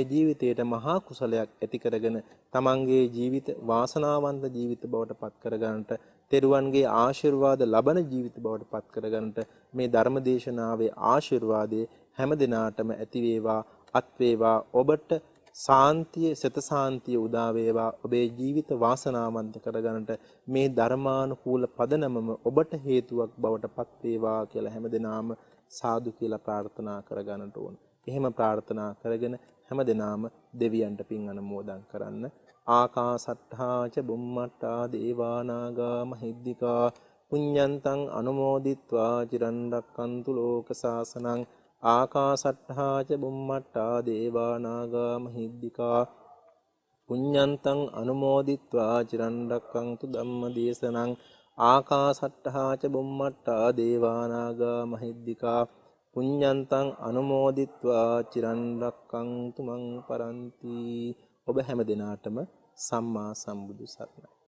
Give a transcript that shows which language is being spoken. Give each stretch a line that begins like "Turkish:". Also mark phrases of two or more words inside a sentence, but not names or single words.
Sinhala: ජීවිතයට මහා කුසලයක් ඇති කරගෙන තමන්ගේ ජීවිත වාසනාවන්ත ජීවිත බවට පත් කරගන්නට තෙරුවන්ගේ ආශිර්වාද ලබන ජීවිත බවට පත් කරගන්නට මේ ධර්ම දේශනාවේ ආශිර්වාදයේ හැම දිනාටම ඇති වේවා අත් වේවා ඔබට සාන්තිය සත සාන්තිය උදා වේවා ඔබේ ජීවිත වාසනාවන්ත කරගන්නට මේ ධර්මානුකූල පදනමම ඔබට හේතුවක් බවට පත් වේවා කියලා හැමදෙනාම සාදු කියලා ප්‍රාර්ථනා කරගන්නට ඕන. එහෙම ප්‍රාර්ථනා කරගෙන හැමදෙනාම දෙවියන්ට පින් අනුමෝදන් කරන්න.
Pali: ආකාසට්ඨා ච බුම්මට්ඨා දේවානාගා මහිද්దికා පුඤ්ඤන්තං අනුමෝදිත්වා චිරන් රැක්කන්තු ලෝක සාසනං. ආකාසට්ඨා ච බුම්මට්ඨා දේවානාගා මහිද්దికා පුඤ්ඤන්තං අනුමෝදිත්වා චිරන් රැක්කන්තු ධම්ම දේශනං. ආකාසට්ඨා ච බුම්මට්ඨා දේවානාගා මහිද්దికා පුඤ්ඤන්තං අනුමෝදිත්වා චිරන් රැක්කන්තු මං පරන්ති.
Sinhala: ඔබ හැම දිනාටම සම්මා සම්බුදු සරණයි.